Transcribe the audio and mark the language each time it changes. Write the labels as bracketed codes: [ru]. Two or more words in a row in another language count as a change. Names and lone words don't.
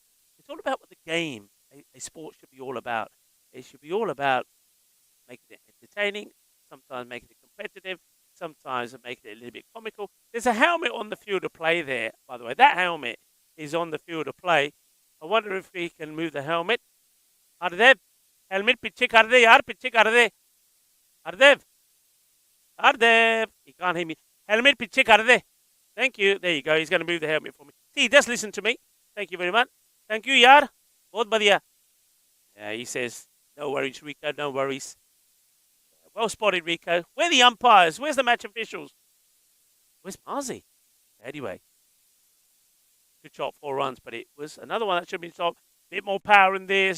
[en] It's all about what the game, a sport should be all about. It should be all about making it entertaining, sometimes making it competitive, sometimes making it a little bit comical. There's a helmet on the field of play there, by the way. That helmet is on the field of play. I wonder if we can move the helmet. [hi] Ardev, helmet पीछे कर दे यार, पीछे कर दे. Ardev, [en] he can't hear me. [hi] Helmet pitche kar de. [en] Thank you. There you go. He's going to move the helmet for me. See, he does listen to me. Thank you very much. Thank you, [hi] यार. बहुत बढ़िया. [en] Yeah, he says, no worries, Rico, no worries. Well spotted, Rico. Where are the umpires? Where's the match officials? Where's Marzi? Anyway, good shot, 4 runs, but it was another one that should have been stopped. A bit more power in this.